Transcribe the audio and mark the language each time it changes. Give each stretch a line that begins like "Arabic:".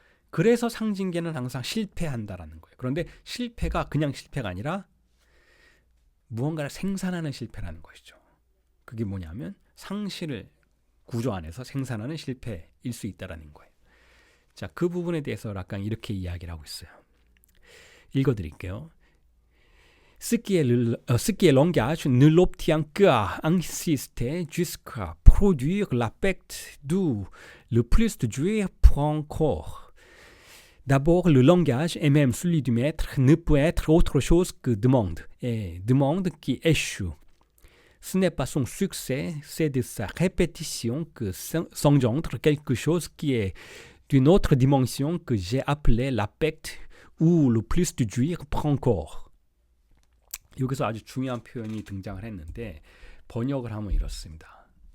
Korean: 그래서 상징계는 항상 실패한다라는 거예요. 그런데 실패가 그냥 실패가 아니라 무언가를 생산하는 실패라는 것이죠. 그게 뭐냐면 상실을 구조 안에서 생산하는 실패일 수 있다라는 거예요. 자, 그 부분에 대해서 락강 이렇게 이야기를 하고 있어요. 읽어드릴게요.
French: Ce qui est langage ne l'obtient qu'à insister jusqu'à produire l'aspect d'où le plus de jouir prend corps. D'abord, le langage, et même celui du maître, ne peut être autre chose que demande, et demande qui échoue. Ce n'est pas son succès, c'est de sa répétition que s'engendre quelque chose qui est d'une autre dimension que j'ai appelé l'aspect où le plus de jouir prend corps.
Korean: 여기서 아주 중요한 표현이 등장을 했는데 번역을 하면 이렇습니다.